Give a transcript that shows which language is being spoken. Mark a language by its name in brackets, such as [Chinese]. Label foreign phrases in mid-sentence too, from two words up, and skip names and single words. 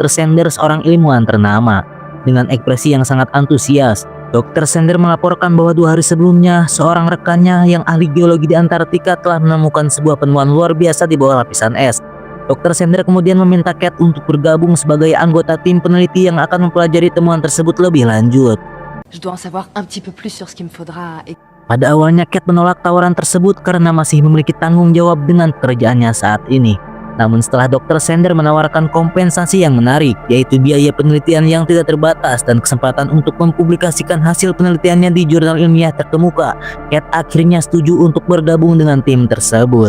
[Indonesian] Sander, seorang ilmuwan ternama. Dengan ekspresi yang sangat antusias, Dr. Sander melaporkan bahwa 2 hari sebelumnya, seorang rekannya yang ahli geologi di Antartika telah menemukan sebuah penemuan luar biasa di bawah lapisan es. Dr. Sander kemudian meminta Kate untuk bergabung sebagai anggota tim peneliti yang akan mempelajari temuan tersebut lebih lanjut. [French] Je dois en savoir un petit peu plus sur ce qu'il me faudra. [Indonesian] Pada awalnya Kate menolak tawaran tersebut karena masih memiliki tanggung jawab dengan pekerjaannya saat ini. Namun setelah Dr. Sander menawarkan kompensasi yang menarik, yaitu biaya penelitian yang tidak terbatas dan kesempatan untuk mempublikasikan hasil penelitiannya di jurnal ilmiah terkemuka, Kate akhirnya setuju untuk bergabung dengan tim tersebut.